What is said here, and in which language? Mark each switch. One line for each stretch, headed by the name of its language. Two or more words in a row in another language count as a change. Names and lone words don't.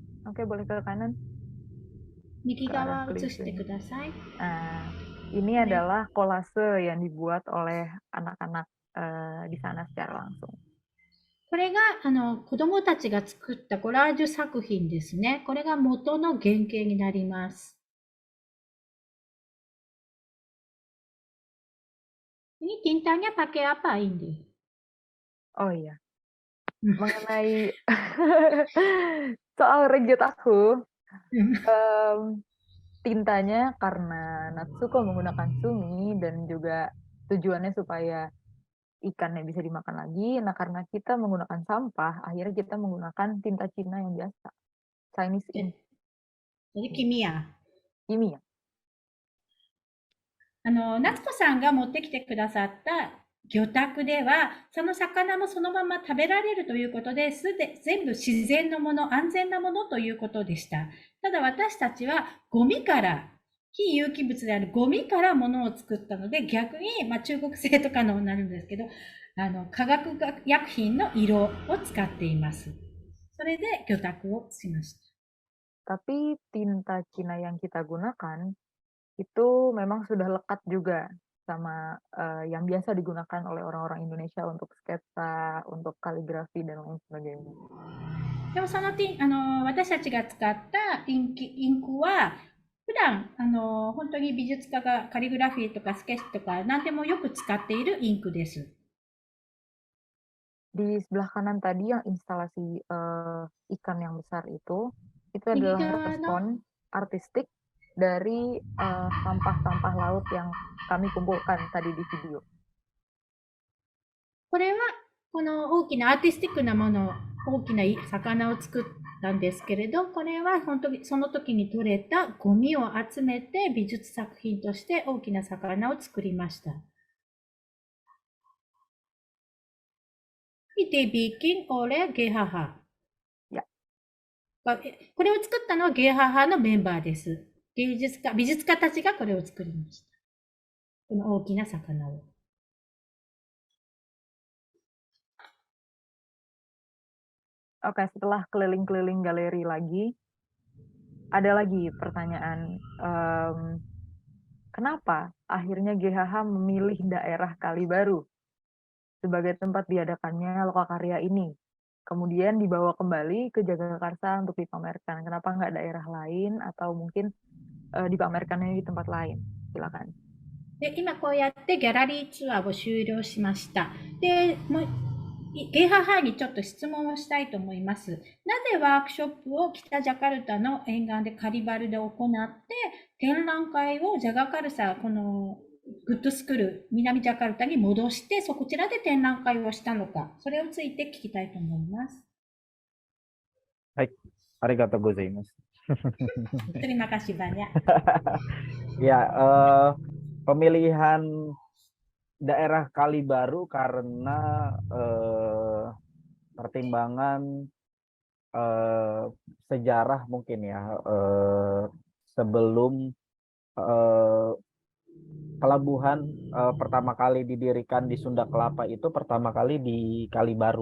Indonesian: Oke, boleh ke kanan,
Japanese: 右
Indonesian: ke arah
Japanese: 側映して
Indonesian: kelingking.
Japanese: ください。
Indonesian: Nah, ini Boleh. adalah kolase yang dibuat oleh anak-anak di sana secara langsung.
Japanese: これが子どもたちが作ったコラージュ作品ですね。これが元の原型になります。
Indonesian: Ini tintanya pakai apa, Indi? Oh iya, mengenai soal reject aku, tintanya karena Natsuko menggunakan sumi dan juga tujuannya supaya ikannya bisa dimakan lagi. Nah, karena kita menggunakan sampah, akhirnya kita menggunakan tinta Cina yang biasa,
English: Chinese ink,
Indonesian: Jadi kimia. kimia.
Japanese: 夏子さんが持ってきてくださった魚拓では、その魚もそのまま食べられるということで、全部自然のもの、安全なものということでした。ただ私たちはゴミから、非有機物であるゴミからものを作ったので、逆に、中国製とかのになるんですけど、化学薬品の色を使っています。それで魚拓をしました。
Indonesian: Tapi tinta Cina yang kita gunakan itu memang sudah lekat juga sama yang biasa digunakan oleh orang-orang Indonesia untuk sketsa, untuk kaligrafi dan lain sebagainya.
Japanese: でもその私たちが使ったインクは、普段本当に美術家がカリグラフィーとかスケッチとか何でもよく使っているインクです。
Indonesian: Di sebelah kanan tadi yang instalasi ikan yang besar itu adalah respon artistik dari sampah-sampah laut yang kami kumpulkan tadi di video.
Japanese: これはこの大きなアーティスティックなもの、大きな魚を作ったんですけれど、これは本当にその時に取れたゴミを集めて美術作品として大きな魚を作りました。
Indonesian: Dibikin oleh GHH。
Japanese: これを作ったのはGHHのメンバーです。美術家たちがこれを作りました。この大きな魚を。
Indonesian: Oke, setelah keliling-keliling galeri lagi, ada lagi pertanyaan, kenapa akhirnya GHH memilih daerah Kalibaru sebagai tempat diadakannya lokakarya ini? Kemudian dibawa kembali ke Jagakarsa untuk dipamerkan. Kenapa nggak daerah lain atau mungkin dipamerkannya di tempat lain? Silakan.
Japanese: で、今こうやってギャラリーツアーを終了しました。で、ゲハハにちょっと質問をしたいと思います。なぜワークショップを北ジャカルタの沿岸でカリバルで行って、展覧会をジャガカルサ、このグッドスクール、南ジャカルタに戻して、こちらで展覧会をしたのか、それをついて聞きたいと思います。はい、ありがとうございます.
Indonesian: Terima kasih banyak. Ya, pemilihan daerah Kalibaru karena pertimbangan sejarah mungkin ya, sebelum pelabuhan pertama kali didirikan di Sunda Kelapa itu pertama kali di Kalibaru.